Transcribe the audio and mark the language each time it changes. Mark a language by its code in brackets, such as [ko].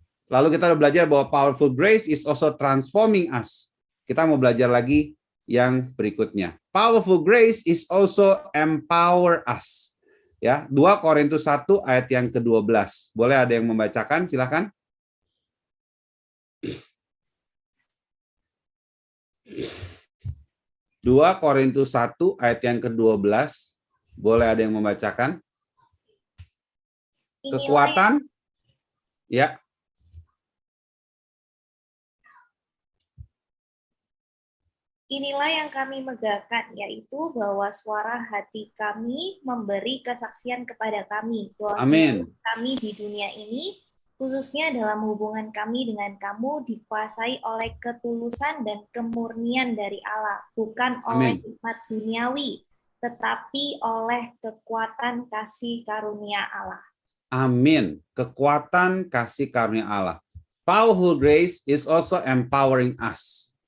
[id] Lalu kita udah belajar bahwa [en] powerful grace is also transforming us. [id] Kita mau belajar lagi yang berikutnya. [en] Powerful grace is also empower us. [id] Ya, 2 Korintus 1 ayat yang ke-12. Boleh ada yang membacakan? Silakan. Dua Korintus 1 ayat yang ke-12. Boleh ada yang membacakan? Kekuatan. Ya. Inilah yang kami megahkan, yaitu bahwa suara hati kami memberi kesaksian kepada kami bahwa kami di dunia ini, khususnya dalam hubungan kami dengan kamu, dikuasai oleh ketulusan dan kemurnian dari Allah, bukan oleh hikmat duniawi, tetapi oleh kekuatan kasih karunia Allah. Amin. Kekuatan kasih karunia Allah. [en] Powerful grace is also empowering us.